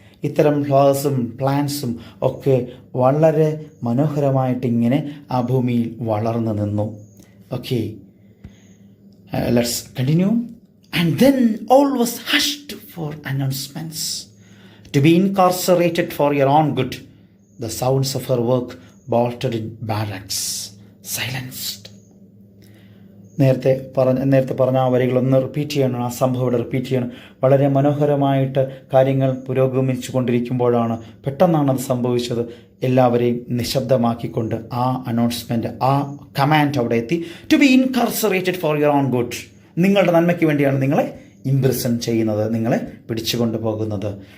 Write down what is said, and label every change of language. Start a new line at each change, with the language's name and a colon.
Malayalam: ഇത്തരം ഫ്ലവേഴ്സും പ്ലാന്റ്സും ഒക്കെ വളരെ മനോഹരമായിട്ട് ഇങ്ങനെ ആ ഭൂമിയിൽ വളർന്നു നിന്നു.
English: Okay, let's continue. And then all was hushed for announcements. To be incarcerated for your own good, the sounds of her work bolted in barracks, silenced.
Malayalam: നേരത്തെ പറഞ്ഞ ആ വരികളൊന്ന് റിപ്പീറ്റ് ചെയ്യണം, ആ സംഭവം ഇവിടെ റിപ്പീറ്റ് ചെയ്യണം. വളരെ മനോഹരമായിട്ട് കാര്യങ്ങൾ പുരോഗമിച്ചു കൊണ്ടിരിക്കുമ്പോഴാണ് പെട്ടെന്നാണ് അത് സംഭവിച്ചത്. എല്ലാവരെയും നിശബ്ദമാക്കിക്കൊണ്ട് ആ അനൗൺസ്മെൻറ്റ്, ആ കമാൻഡ് അവിടെ എത്തി.
English: to be incarcerated for your own good,
Malayalam: നിങ്ങളുടെ നന്മയ്ക്ക് വേണ്ടിയാണ് നിങ്ങളെ ഇംപ്രിസൺ ചെയ്യുന്നത്, നിങ്ങളെ പിടിച്ചുകൊണ്ട് പോകുന്നത്.